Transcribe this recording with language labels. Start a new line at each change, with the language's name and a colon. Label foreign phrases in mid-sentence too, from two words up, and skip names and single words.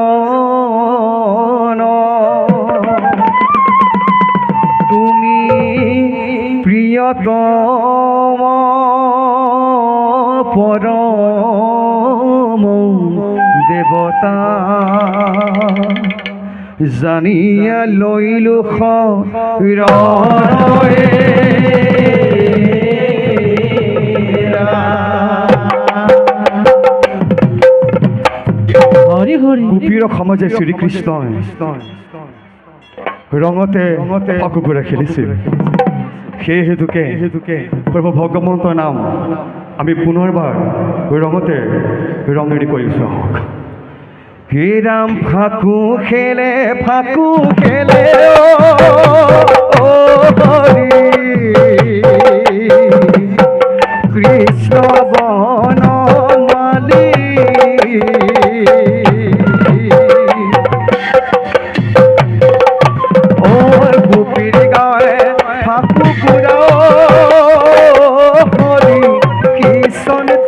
Assamese: তুমি প্রিয়তম পরম দেবতা জানিয়া লইলু খৰে হরি হরি গোপীৰ সমাজে শ্ৰীকৃষ্ণই ৰঙতে পাকুকুৰা খেলিছিল। সেই হেতুকে প্ৰভু ভগৱন্তৰ নাম আমি পুনৰবাৰ ৰঙতে ৰঙেৰি কৰিছোঁ। হে ৰাম ফাকু খেলে ও হৰি কৃষ্ণ বনমালী ও গোপীৰ গায়ে ফাকু কুৰা হৰি কৃষ্ণ